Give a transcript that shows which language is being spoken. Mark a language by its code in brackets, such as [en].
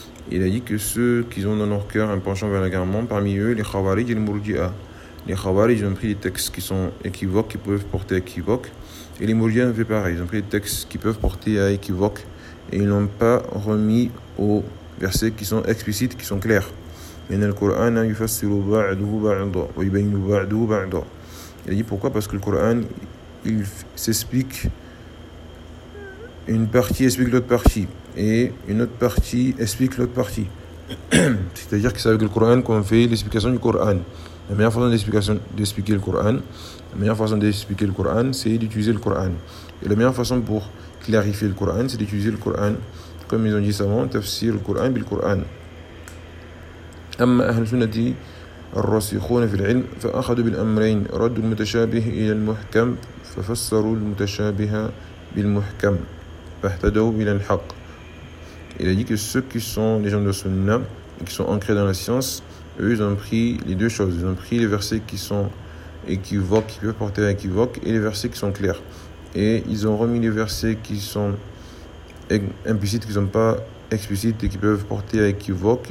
[fr] Il a dit que ceux qui ont dans leur cœur un penchant vers l'égarement, parmi eux les khawarij et les murji'a. Les khawarij ont pris des textes qui sont équivoques, qui peuvent porter à équivoque, et les murji'a ont fait pareil, ils ont pris des textes qui peuvent porter à équivoque et ils n'ont pas remis aux versets qui sont explicites, qui sont clairs. [ar] إن القرآن يفسر بعضه بعضا ويبين بعضه بعضا. [fr] Il a dit pourquoi? Parce que le Coran il s'explique. Une partie explique l'autre partie, et une autre partie explique l'autre partie. C'est-à-dire que c'est avec le Coran qu'on fait l'explication du Coran. La meilleure façon d'expliquer le Coran, c'est d'utiliser le Coran. Et la meilleure façon pour clarifier le Coran, c'est d'utiliser le Coran, comme ils ont dit savant, tafsir le Coran bil Coran. [ar] Amma ahl sunnati الراسخون في العلم فأخذوا بالأمرين ردوا المتشابه إلى المحكم ففسروا المتشابه بالمحكم. [fr] Il a dit que ceux qui sont les gens de Sunna, qui sont ancrés dans la science, eux, ils ont pris les deux choses. Ils ont pris les versets qui sont équivoques, qui peuvent porter à équivoque, et les versets qui sont clairs. Et ils ont remis les versets qui sont implicites, qui ne sont pas explicites et qui peuvent porter à équivoque.